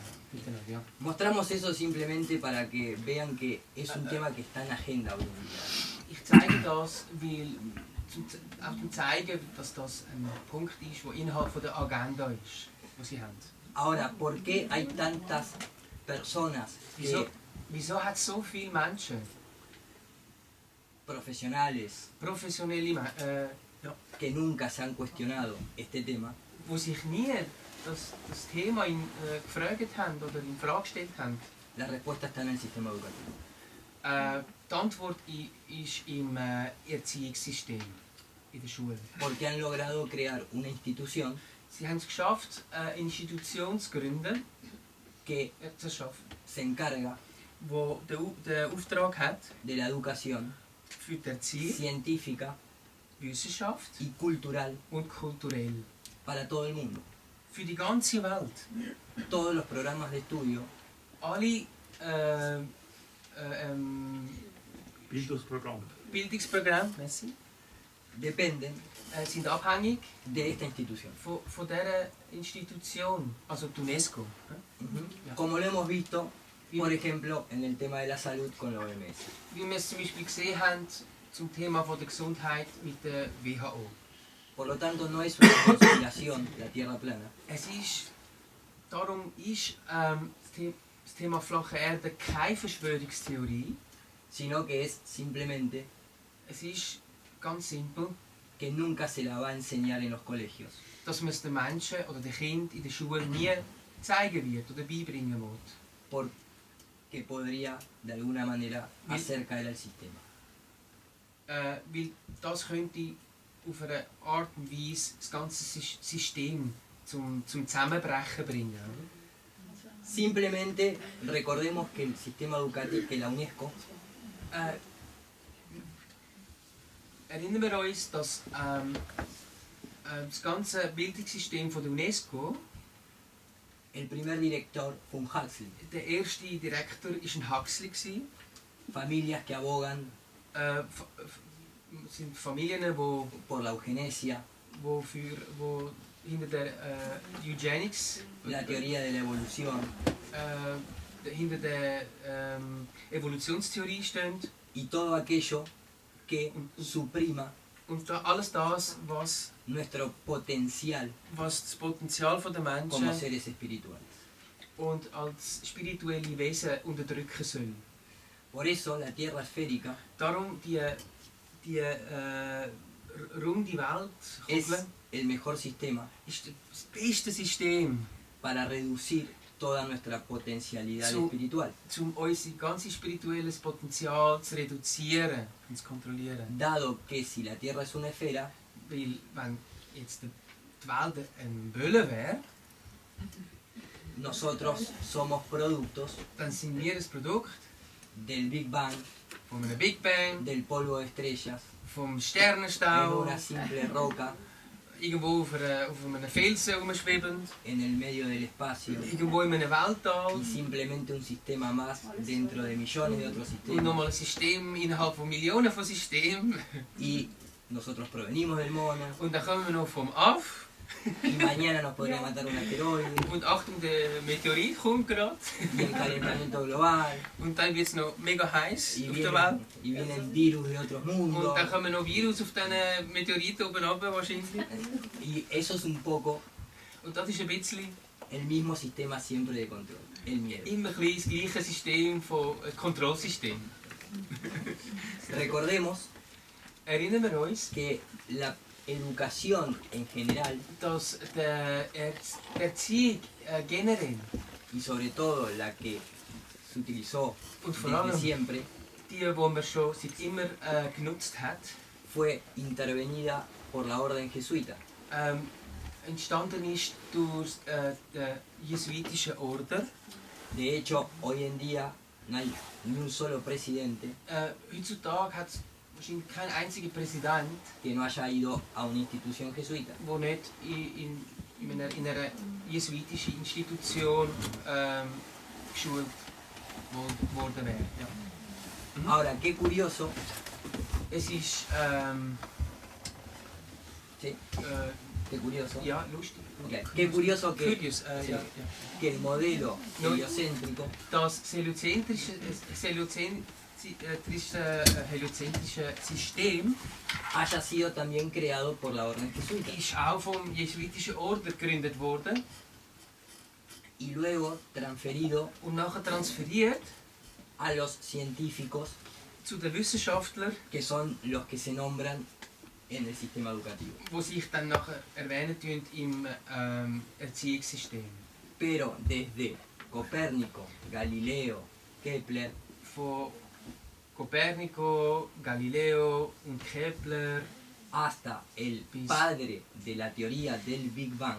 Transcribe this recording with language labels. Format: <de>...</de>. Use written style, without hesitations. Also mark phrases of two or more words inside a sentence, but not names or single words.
<de>Ja.</de> <es>Mostramos eso simplemente para que vean que es un tema que está en agenda hoy en día.</es> <de>Ich zeige das, weil auch zum zeigen, dass das ein Punkt ist, der innerhalb von der Agenda ist, die sie haben.</de> <es>Ahora, ¿por qué hay tantas personas</es> <de>Wieso hat es so viele Menschen,</de> <es>profesionales,</es> <de>professionelle</de> <es>que nunca se han cuestionado este tema?</es> <de>die sich nie das Thema gefragt haben oder in Frage gestellt haben?</de> <es>La respuesta está en el sistema educativo.</es> <de>Die Antwort ist im Erziehungssystem, in der Schule.</de> <es>Porque han logrado crear una institución</es> <de>Sie haben es geschafft, eine Institution zu gründen,</de> <es>que se encarga</es> <de>die den Auftrag hat,</de> <es>de la educación</es> <de>für die Erziehung,</de> <es>científica</es> <de>Wissenschaft</de> <es>y cultural</es> <de>und kulturell.</de> <es>para todo el mundo.</es> <de>Für die ganze Welt.</de> <es>Todos los programas de estudio</es> <de>Alle Bildungsprogramm. Bildungsprogramme merci,</de> <es>dependen</es> <de>sind abhängig</de> <es>de esta institución.</es> <de>von dieser Institution, also die UNESCO. Ja.</de> <es>Como lo hemos visto, por ejemplo, en el tema de la salud con la OMS.</es> <de>Wie wir es zum Beispiel gesehen haben zum Thema von der Gesundheit mit der WHO.</de> <es>Por lo tanto, no es una conspiración la Tierra plana,</es> <de>Darum ist das Thema flache Erde keine Verschwörungstheorie.</de> <es>sino que es simplemente</es> <de>Es ist ganz simpel,</de> <es>que nunca se la va a enseñar en los colegios,</es> <de>dass man es den Menschen oder den Kindern in der Schule nie zeigen wird oder beibringen wird.</de> <es>porque podría de alguna manera hacer caer al sistema.</es> <de>Weil das könnte auf eine Art und Weise das ganze System zum Zusammenbrechen bringen.</de> <es>Simplemente recordemos que el sistema educativo, que la UNESCO,</es> <de>Erinnern wir uns, dass das ganze Bildungssystem von der UNESCO,</de> <es>el primer director fue un Huxley.</es> <de>der erste Direktor war ein Huxley.</de> <es>Familias que abogan</es> <de>Sind Familien, die</de> <es>por la eugenesia,</es> <de>hinter der Eugenics,</de> <es>la teoría de la evolución</es> <de>hinter der Evolutionstheorie stehen.</de> <es>y todo aquello que suprima</es> <de>Und alles das, was</de> <es>nuestro potencial</es> <de>das Potenzial der</de> <es>como</es> <de>Menschen</de> <es>seres espirituales.</es> <de>und als spirituelle Wesen unterdrücken soll.</de> <es>Por eso la Tierra esférica</es> <de>Darum die runde Welt</de> <es>es el mejor sistema</es> <de>ist das beste System,</de> <es>para reducir toda nuestra potencialidad</es> <de>So-</de> <es>espiritual,</es> <de>um unser ganzes spirituelles Potenzial zu reduzieren und zu kontrollieren.</de> <es>dado que si la Tierra es una esfera,</es> <de>Weil wenn jetzt die Welt ein Böller wäre,</de> <es>nosotros somos productos</es> <de>dann sind wir das Produkt</de> <es>del Big Bang,</es> <de>von einem Big Bang,</de> <es>del polvo de estrellas,</es> <de>vom</de> <es>en</es> <de>Sternenstaub,</de> <es>una simple roca</es> <de>irgendwo auf einem Felsen rumschwebend,</de> <es>en el medio del espacio</es> <de>irgendwo in einem Weltall</de> <es>y simplemente un sistema más dentro de millones de otros</es> <de>und nochmal ein</de> <es>sistemas.</es> <de>System innerhalb von Millionen von Systemen.</de> <es>Y nosotros provenimos del mono</es> <de>Und dann kommen wir noch vom Aff</de> <es>y mañana nos podría matar un asteroide</es> <de>und Achtung, der Meteorit kommt gerade.</de> <es>y el calentamiento global</es> <de>Und dann wird es noch mega heiß</de> <es>y</es> <de>auf der Welt.</de> <es>vienen virus de otros</es> <de>Und</de> <es>mundos.</es> <de>dann kommen noch Virus auf diesen Meteoriten oben runter wahrscheinlich.</de> <es>Y eso es un poco</es> <de>Und das ist ein bisschen</de> <es>el mismo sistema siempre de control, el miedo.</es> <de>immer ein bisschen das gleiche System von Kontrollsystem.</de> <es>Recordemos</es> <de>Erinnern wir uns,</de> <es>que la educación en general</es> <de>dass die Erziehung generell</de> <es>y sobre todo la que se utilizó</es> <de>und vor</de> <es>desde</es> <de>allem</de> <es>siempre</es> <de>die man schon seit immer genutzt hat,</de> <es>fue intervenida por la orden jesuita.</es> <de>entstanden ist durch den jesuitischen Order.</de> <es>De hecho, hoy en día no hay ni un solo presidente</es> <de>Heutzutage hat es wahrscheinlich kein einziger Präsident,</de> <es>que no haya ido a una institución jesuita.</es> <de>der nicht in einer jesuitischen Institution geschult worden wäre. Ja.</de> <es>Ahora, qué curioso,</es> <de>Es ist</de> <es>sí, qué curioso,</es> <de>ja, lustig.</de> <es>ok, qué curioso Curious, sí,</es> <de>ja.</de> <es>que el modelo No. heliocéntrico</es> <de>Das heliozentrische System</de> <es>haya sido también creado por la orden jesuita</es> <de>ist auch vom jesuitischen Orden gegründet worden</de> <es>y luego transferido</es> <de>und nachher transferiert</de> <es>a los científicos</es> <de>zu den Wissenschaftlern,</de> <es>que son los que se nombran en el sistema educativo.</es> <de>die sich dann nachher erwähnen tun im Erziehungssystem.</de> <es>Pero desde Copérnico, Galileo, Kepler,</es> <de>Von Copernico, Galileo und Kepler</de> <es>hasta el padre de la teoría del Big Bang,</es>